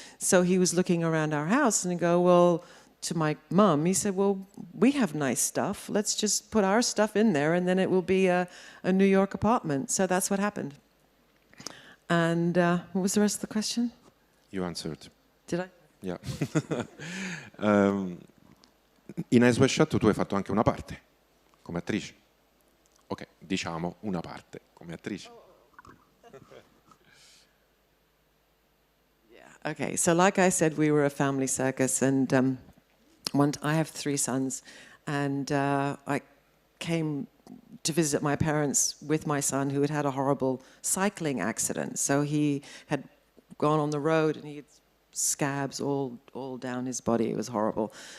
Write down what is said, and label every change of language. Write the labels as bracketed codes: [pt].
[en] So he was looking around our house and go, well, to my mum, he said, well, we have nice stuff. Let's just put our stuff in there and then it will be a New York apartment. So that's what happened. And what was the rest of the question? You answered. Did I? Yeah. [it] In Eyes Wide Shut tu hai fatto anche una parte come attrice. Ok, diciamo una parte come attrice. [en] Yeah. Okay, so like I said, we were a family circus, and I have 3 sons, and I came to visit my parents with my son, who had had a horrible cycling accident. So he had gone on the road and he had scabs all down his body. It was horrible.